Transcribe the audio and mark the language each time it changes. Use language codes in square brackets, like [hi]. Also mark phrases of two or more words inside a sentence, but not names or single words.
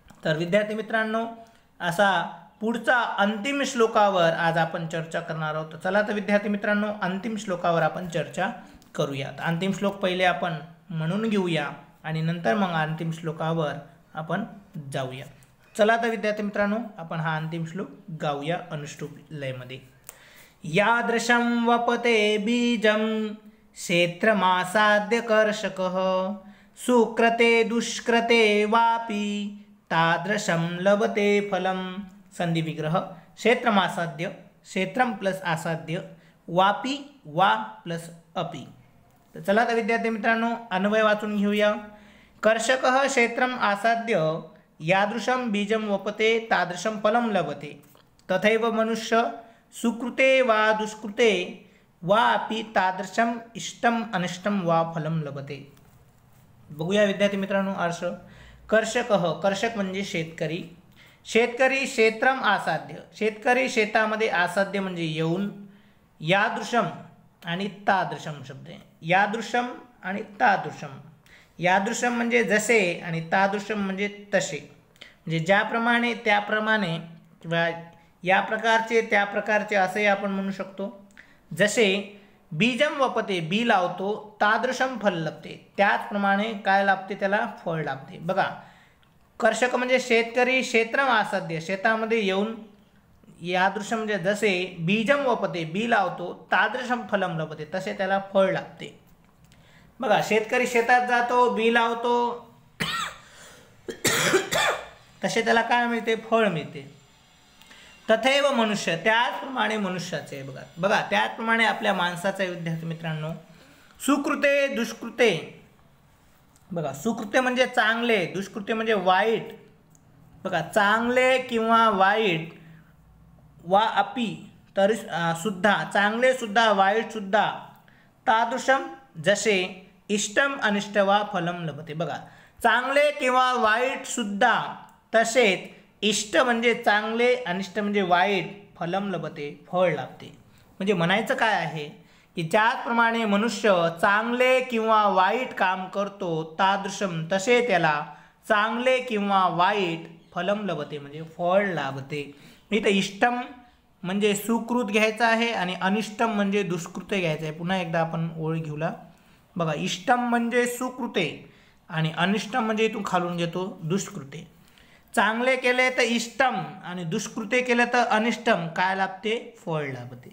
[mr] तर विद्यार्थी मित्रांनो, असा पुढचा अंतिम श्लोकावर आज आपण चर्चा करणार आहोत. चला तर विद्यार्थी मित्रांनो, अंतिम श्लोकावर आपण चर्चा करूया. अंतिम श्लोक पहिले आपण म्हणून घेऊया आणि नंतर मग अंतिम श्लोकावर आपण जाऊया. चला तर विद्यार्थी मित्रांनो, आपण हा अंतिम श्लोक गाऊया अनुष्टुप लयमध्ये. [sa] यादृशं वपते बीजं क्षेत्रमासाद्य कर्षकः सुकृते दुष्कृते वापि तादृशं लभते फलं. [mr] संधि विग्रह. क्षेत्रमासाद्य, क्षेत्रम प्लस आसाद्य, वापी वा प्लस अपि. तर चला तर विद्यार्थी मित्रांनो, अन्वय वाचून घेऊया. [sa] कर्षकः क्षेत्रम आसाद्य यादृशं बीजं वपते तादृशं फलं लभते. तथैव मनुष्य सुकृते वा दुष्कृते वा अपि तादृशं इष्टम अनिष्टम वा फलं लभते. [mr] बघूया विद्यार्थी मित्रांनो अर्थ. कर्षकः, कर्षक म्हणजे शेतकरी. शेतकरी [sa] क्षेत्रम आसाद्य, [mr] शेतकरी शेतामध्ये, आसाद्य म्हणजे येऊन. यादृशम आणि तादृशम शब्द आहे. यादृशम आणि तादृशम. यादृशम म्हणजे जसे आणि तादृशम म्हणजे तसे, म्हणजे ज्याप्रमाणे त्याप्रमाणे किंवा या प्रकारचे त्या प्रकारचे असे आपण म्हणू शकतो. जसे [sa] बीजम वपते, [mr] बी लावतो, [sa] तादृशम फल लभते, [mr] त्याचप्रमाणे काय लाभते, त्याला फळ लाभते. बघा, कर्षक म्हणजे शेतकरी, [sa] क्षेत्रम आसाद्य [mr] शेतामध्ये येऊन, यादृशम म्हणजे जसे, [sa] बीजम वपते [mr] बी लावतो, [sa] तादृशम फलम लभते [mr] तसे त्याला फळ लागते. बघा, शेतकरी शेतात जातो, बी लावतो, तसे त्याला काय मिळते, फळ मिळते. [sa] तथैव मनुष्य, [mr] त्याचप्रमाणे मनुष्याचे. बघा बघा त्याचप्रमाणे आपल्या माणसाचे. विद्यार्थी मित्रांनो, [sa] सुकृते दुष्कृते. [mr] बघा, सुकृते म्हणजे चांगले, दुष्कृते म्हणजे वाईट. बघा, चांगले किंवा वाईट, [sa] वा अपि [mr] तरी सुद्धा, चांगले सुद्धा वाईट सुद्धा, तादृशम जसे, [sa] इष्टम अनिष्ट वा फलम लभते. [mr] बघा, चांगले किंवा वाईट सुद्धा, तसेच इष्ट म्हणजे चांगले, अनिष्ट म्हणजे वाईट, [sa] फलम लभते [mr] फळ लाभते. म्हणजे म्हणायचं काय आहे की ज्याप्रमाणे मनुष्य चांगले किंवा वाईट काम करतो, तादृशम तसे त्याला चांगले किंवा वाईट [sa] फलम लभते [mr] म्हणजे फळ लाभते. इथं इष्टम म्हणजे सुकृत घ्यायचं आहे आणि अनिष्टम म्हणजे दुष्कृते घ्यायचं आहे. पुन्हा एकदा आपण ओळ घेऊला. बघा, इष्टम म्हणजे सुकृते आणि अनिष्टम म्हणजे इथून खालून घेतो दुष्कृते. चांगले केले तर इष्टम आणि दुष्कृते केले तर अनिष्टम काय लाभते, फळ लाभते.